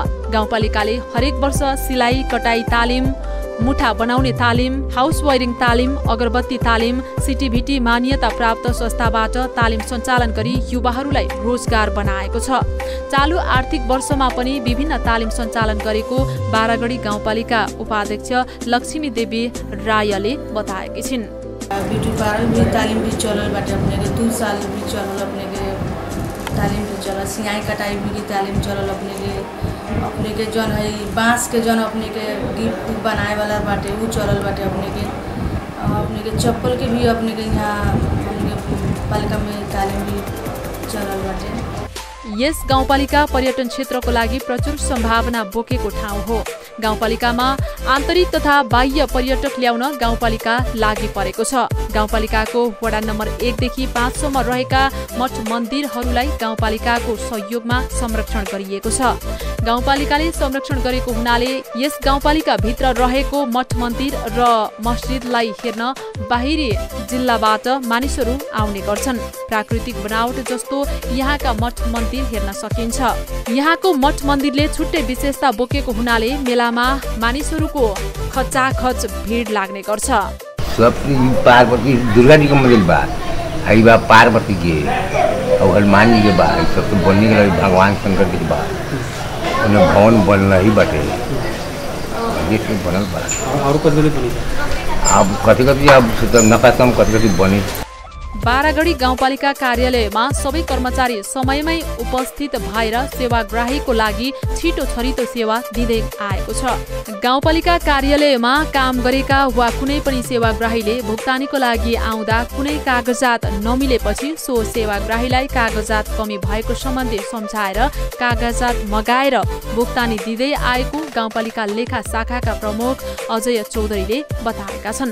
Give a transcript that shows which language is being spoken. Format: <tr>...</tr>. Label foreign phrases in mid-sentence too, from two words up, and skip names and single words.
<ne>गाउँपालिकाले हरेक वर्ष सिलाइ कटाई तालिम, मुठा बनाउने तालिम,</ne> <en>house wiring</en> <ne>तालिम, अगरबत्ती तालिम, सिटिभिटी मान्यता प्राप्त संस्थाबाट तालिम सञ्चालन गरी युवाहरूलाई रोजगार बनाएको छ। चालु आर्थिक वर्षमा पनि विभिन्न तालिम सञ्चालन गरेको बारागढी गाउँपालिका उपाध्यक्ष लक्ष्मी देवी रायले बताएकी छिन्।</ne> <en>beauty parlour</en> <bho>भी तालीम भी चलल बाटे अपने के 2 साल भी चलल अपने के तालीम भी चलल। सिलाई कटाई भी तालीम चलल अपने के जौन है बांस के जौन अपने के गिफ्ट बनाए वाला बाटे वो चलल बाटे अपने के चप्पल के भी अपने के यहाँ अपने के पालिका में तालीम भी चलल बाटे।</bho> <ne>यस गाउँपालिका पर्यटन क्षेत्रको लागि प्रचुर सम्भावना बोकेको ठाउँ हो। गाउँपालिकामा आन्तरिक तथा बाह्य पर्यटक ल्याउन गाउँपालिका लागि परेको छ। गाउँपालिकाको वडा नम्बर 1 देखि 5 सम्म रहेका मठ मन्दिरहरूलाई गाउँपालिकाको सहयोगमा संरक्षण गरिएको छ। गाउँपालिकाले संरक्षण गरेको हुनाले यस गाउँपालिका भित्र रहेको मठ मन्दिर र मस्जिदलाई हेर्न बाहिरी जिल्लाबाट मानिसहरू आउने गर्छन्। प्राकृतिक बनावट जस्तो यहाँका मठ मन्दिर हेर्न सकिन्छ। यहाँको मठ मन्दिरले छुट्टै विशेषता बोकेको हुनाले मेलामा मानिसहरूको खचाखच भिड लाग्ने गर्छ।</ne> <bho>सब पार्वती दुर्गा जी का मंदिर बा, हई बा पार्वती के और हनुमान जी के बा, सब तो बनने के लिए भगवान शंकर के बा, उन्हें भवन बनना ही बाटे ये सब बनल बा। और कति बनी अब कति अब नकासम कति बने।</bho> <ne>बारागढी गाउँपालिका कार्यालयमा सबै कर्मचारी समयमै उपस्थित भएर सेवाग्राहीको लागि छिटो छरितो सेवा दिँदै आएको छ। गाउँपालिका कार्यालयमा काम गरेका वा कुनै पनि सेवाग्राहीले भुक्तानीको लागि आउँदा कुनै कागजात नमिलेपछि सो सेवाग्राहीलाई कागजात कमी भएको सम्बन्धी सम्झाएर कागजात मगाएर भुक्तानी दिँदै आएको गाउँपालिका लेखा शाखाका प्रमुख अजय चौधरीले बताएका छन्।</ne>